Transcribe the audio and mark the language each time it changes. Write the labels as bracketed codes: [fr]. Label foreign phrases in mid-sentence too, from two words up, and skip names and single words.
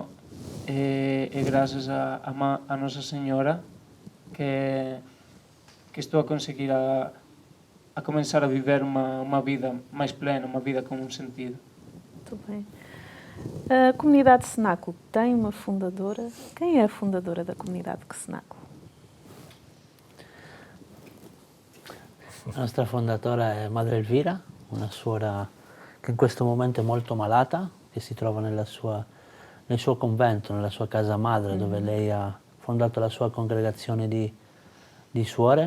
[pt] É graças a Nossa Senhora que estou a conseguir a começar a viver uma vida mais plena, uma vida com um sentido. Muito bem. A comunidade Cenáculo tem uma fundadora. Quem é a fundadora da comunidade Cenáculo? [it] La nostra fondatora è Madre Elvira, una suora che in questo momento è molto malata, che si trova nel suo convento, nella sua casa madre, dove lei ha fondato la sua congregazione di suore.